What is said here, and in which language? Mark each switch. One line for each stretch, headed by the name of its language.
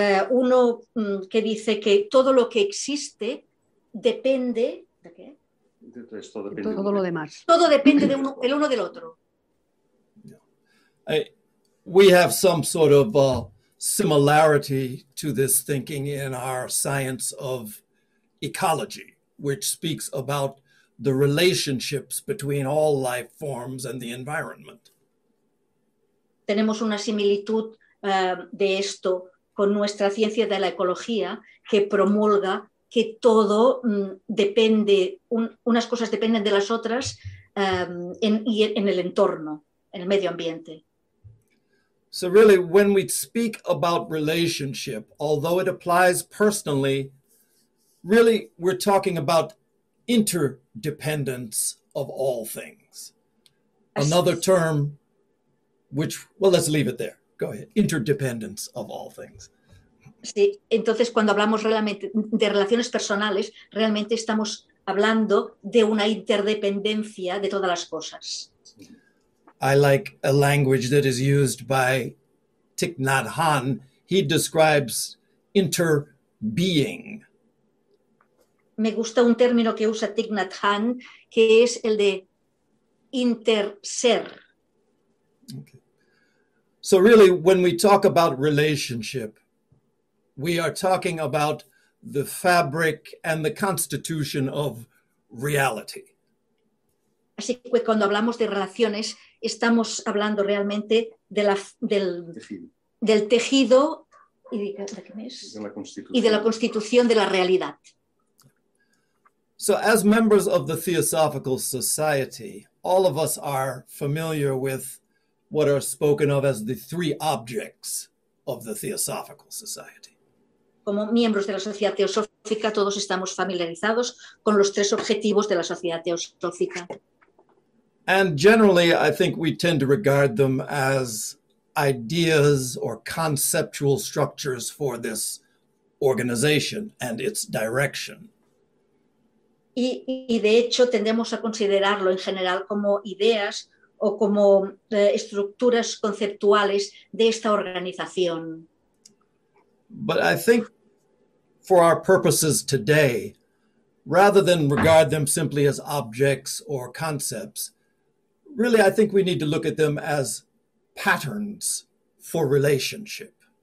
Spanish: Uno que dice que todo lo que existe depende de qué? De esto depende de todo lo demás. Todo depende de uno, el uno del otro. Yeah.
English: We have some sort of similarity to this thinking in our science of ecology, which speaks about the relationships between all life forms and the environment.
Spanish: Tenemos una similitud de esto con nuestra ciencia de la ecología, que promulga que todo depende, unas cosas dependen de las otras en el entorno, en el medio ambiente.
English: So really, when we speak about relationship, although it applies personally, really we're talking about interdependence of all things. Another term which, well, let's leave it there. Go ahead. Interdependence of all things.
Spanish: Sí, entonces cuando hablamos realmente de relaciones personales, realmente estamos hablando de una interdependencia de todas las cosas.
English: I like a language that is used by Thich Nhat Hanh. He describes interbeing.
Spanish: Me gusta un término que usa Thich Nhat Hanh, que es el de interser. Okay.
English: So really, when we talk about relationship, we are talking about the fabric and the constitution of reality.
Spanish: Así que cuando hablamos de relaciones, estamos hablando realmente de del tejido y de qué es? De la constitución. Y de la constitución de la realidad.
English: So as members of the Theosophical Society, all of us are familiar with what are spoken of as the three objects of the Theosophical Society.
Spanish: Como miembros de la Sociedad Teosófica, todos estamos familiarizados con los tres objetivos de la Sociedad Teosófica.
English: And generally, I think we tend to regard them as ideas or conceptual structures for this organization and its direction.
Spanish: Y de hecho, tendemos a considerarlo en general como ideas o como estructuras conceptuales de esta organización.
English: But I think for our purposes today, rather than regard them simply as objects or concepts, really I think we need to look at them as patterns for relationship.